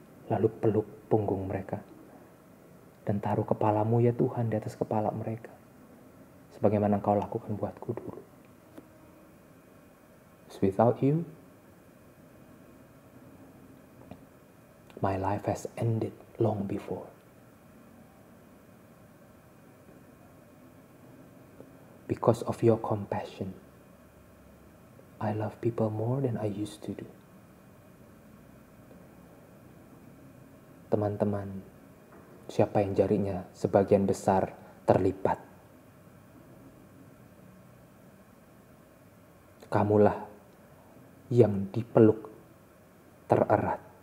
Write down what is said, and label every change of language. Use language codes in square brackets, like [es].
[id] Lalu peluk punggung mereka dan taruh kepalamu ya Tuhan di atas kepala mereka. Sebagaimana Engkau lakukan buatku dulu. [en] Without you, my life has ended long before. Because of your compassion, I love people more than I used to do. [id] Teman-teman, siapa yang jarinya sebagian besar terlipat? Kamulah yang dipeluk tererat.